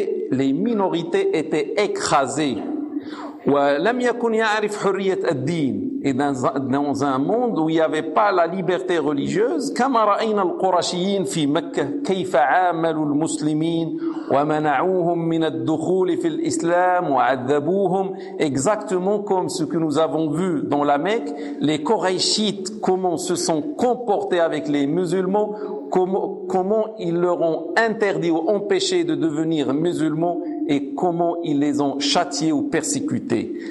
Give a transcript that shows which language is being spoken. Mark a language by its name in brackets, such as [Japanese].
[French] Les minorités étaient écrasées. [Arabic] ولم يكن يعرف حرية الدين, [French] et dans un monde où il n'y avait pas la liberté religieuse, [Arabic] كما رأينا القرشيين في مكة كيف عاملوا المسلمين ومنعوهم من الدخول في الإسلام وعذبوهم. [French] Exactement comme ce que nous avons vu dans la Mecque, les Quraychites, comment se sont comportés avec les musulmans, comment ils leur ont interdit ou empêché de devenir musulmans, et comment ils les ont châtiés ou persécutés.